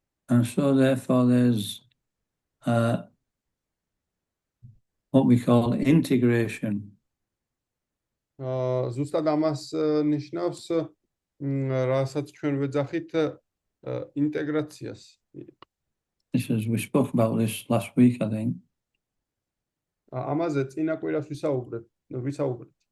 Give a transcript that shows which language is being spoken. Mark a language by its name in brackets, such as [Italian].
[English] And so therefore there's what we call integration. [Georgian] ზუსტად ამას ნიშნავს, რასაც ჩვენ ვეძახით ინტეგრაციას. [English] We spoke about this last week, I think. [Georgian] ამაზე წინა კვირას ვისაუბრეთ.